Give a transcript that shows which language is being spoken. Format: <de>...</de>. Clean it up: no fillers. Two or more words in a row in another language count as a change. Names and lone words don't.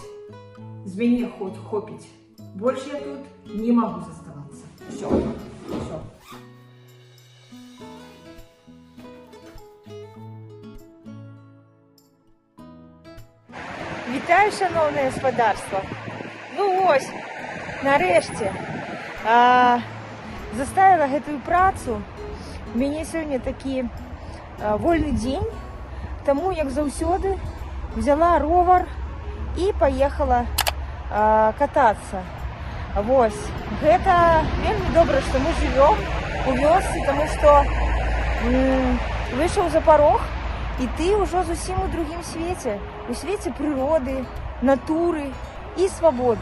<uk>З мене хопить.</uk> <ru>Больше я тут не могу заставаться. Все.</ru> <uk>Вітаю, шановне господарство. Ну ось, нарешті, заставила</uk> <be>гэтую працу. У мяне сёння такі вольны дзень, таму, як заўсёды, взяла ровар і паехала катацца. Вось, гэта вельмі добра, што мы жывём у вёсцы, таму што выйшаў за парог, і ты ўжо зусім у другім свеце, у свеце прыроды, натуры і свабоды.</be>